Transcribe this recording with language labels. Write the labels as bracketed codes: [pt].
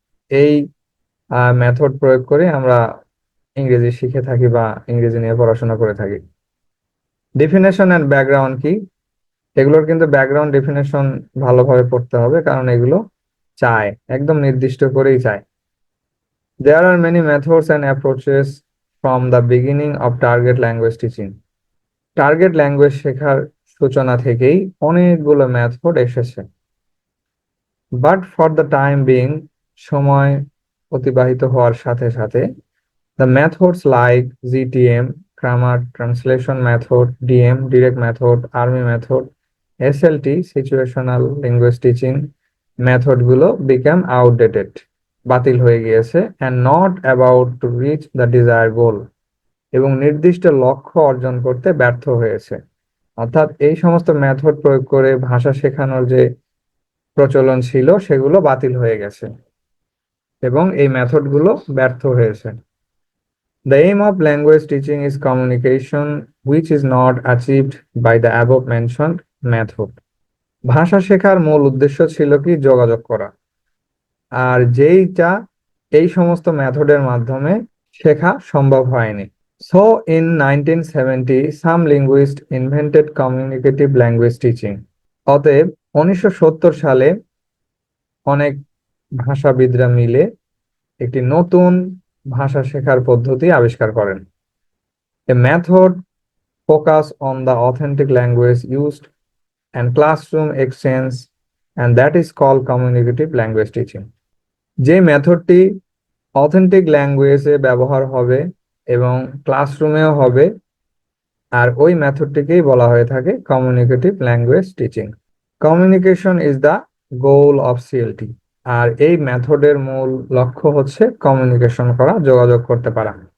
[bn] এই মেথড প্রয়োগ করে আমরা ইংরেজি শিখে থাকি বা ইংরেজি নিয়ে পড়াশোনা করে থাকি। ডেফিনেশন এন্ড ব্যাকগ্রাউন্ড কি? এগুলোর কিন্তু ব্যাকগ্রাউন্ড ডেফিনেশন ভালোভাবে পড়তে হবে, কারণ এগুলো চায়, একদম নির্দিষ্ট করেই চায়। [en] There are many methods and approaches from the beginning of target language teaching. [bn] Target language শেখার সূচনা থেকেই অনেকগুলো মেথড এসেছে। [en] but for the time being, [bn] সময় অতিবাহিত হওয়ার সাথে সাথে, [en] the methods like GTM, grammar translation method, DM, direct method, army method, SLT, situational language teaching method গুলো become outdated, [bn] বাতিল হয়ে গিয়েছে, [en] and not about to reach the desired goal, [bn] এবং নির্দিষ্ট লক্ষ্য অর্জন করতে ব্যর্থ হয়েছে। অর্থাৎ এই সমস্ত মেথড প্রয়োগ করে ভাষা শেখানোর যে প্রচলন ছিল সেগুলো বাতিল হয়ে গেছে এবং এই মেথডগুলো ব্যর্থ হয়েছে। [en] The aim of language teaching is communication, which is not achieved by the above mentioned method. [bn] ভাষা শেখার মূল উদ্দেশ্য ছিল কি? যোগাযোগ করা। আর যেইটা এই সমস্ত মেথডের মাধ্যমে শেখা সম্ভব হয়নি। [en] So in 1970, some linguists invented communicative language teaching. [bn] অতএব 1970 সালে অনেক ভাষাবিদরা মিলে একটি নতুন ভাষা শেখার পদ্ধতি আবিষ্কার করেন। [en] A method focus on the authentic language used and classroom exchange, and that is called communicative language teaching. [bn] যে মেথডটি অথেন্টিক ল্যাঙ্গুয়েজে ব্যবহার হবে এবং ক্লাসরুমেও হবে, আর ওই মেথডটিকেই বলা হয়ে থাকে communicative language teaching. [en] communication is the goal of CLT, [bn] আর এই মেথডের মূল লক্ষ্য হচ্ছে কমিউনিকেশন করা, যোগাযোগ করতে পারা।